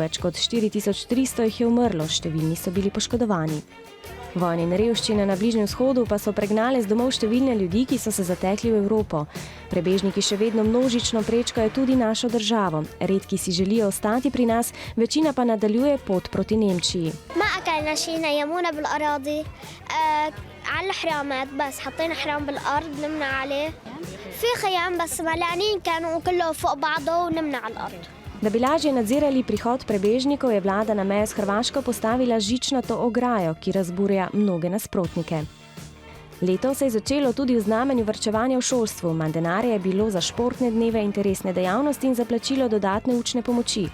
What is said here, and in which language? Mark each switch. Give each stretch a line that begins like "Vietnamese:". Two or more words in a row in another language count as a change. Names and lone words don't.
Slovenian: Več kot 4300 jih je umrlo, številni so bili poškodovani. Vojne in revščine na Bližnjem vzhodu pa so pregnale z domov številne ljudi, ki so se zatekli v Evropo. Prebežniki še vedno množično prečkajo tudi našo državo. Redki si želijo ostati pri nas, večina pa nadaljuje pot proti Nemčiji.
Arabic: ما أكلنا شيء نيمونا بالأراضي على الحرامات بس حطينا حرام بالأرض نمنا عليه في خيام بس ملانين كانوا كله فوق بعضه ونمنا على الأرض.
Slovenian: Da bi lažje nadzirali prihod prebežnikov, je vlada na mejo s Hrvaško postavila žičnato ograjo, ki razburja mnoge nasprotnike. Leto se je začelo tudi v znamenju varčevanja v šolstvu. Manj denarja je bilo za športne dneve, interesne dejavnosti in za plačilo dodatne učne pomoči.